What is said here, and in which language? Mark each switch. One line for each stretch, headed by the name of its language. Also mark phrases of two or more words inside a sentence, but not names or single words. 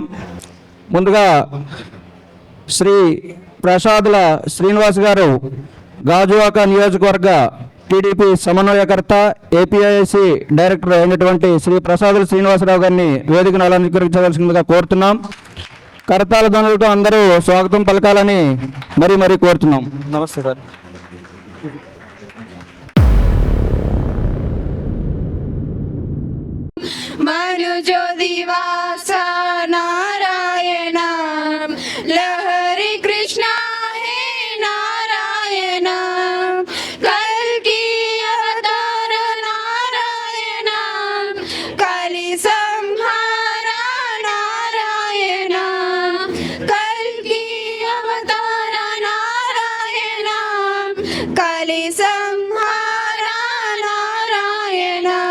Telugu: ముందుగా శ్రీ ప్రసాదుల శ్రీనివాస్ గారు గాజువాక నియోజకవర్గ టీడీపీ సమన్వయకర్త ఏపీఐసి డైరెక్టర్ అయినటువంటి శ్రీ ప్రసాదుల శ్రీనివాసరావు గారిని వేదికను అలంకరించవలసిందిగా కోరుతున్నాం. కరతాళ ధ్వనులతో అందరూ స్వాగతం పలకాలని మరీ కోరుతున్నాం. నమస్తే సార్.
Sanskrit: मनुज्योतिवास नारायण लहरी कृष्ण हे नारायण कल्कि अवतार नारायण कलि संहार नारायण कल्कि अवतार नारायण कलि संहार नारायण